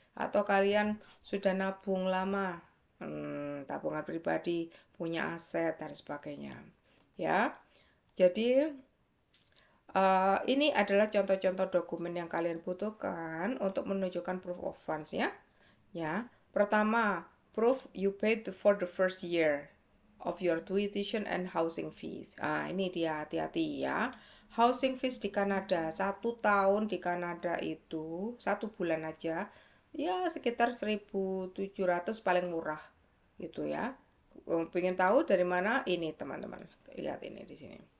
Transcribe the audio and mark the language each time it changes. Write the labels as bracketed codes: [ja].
[id] Atau kalian sudah nabung lama, tabungan pribadi, punya aset dan sebagainya. Ya. Jadi ini adalah contoh-contoh dokumen yang kalian butuhkan untuk menunjukkan proof of funds ya. Ya. Pertama, [en] proof you paid for the first year of your tuition and housing fees. [id] Ini dia, hati-hati ya. Housing fees di Kanada, 1 tahun di Kanada itu 1 bulan aja ya sekitar 1.700 paling murah gitu ya. Pengen tahu dari mana? Ini teman-teman, lihat ini di sini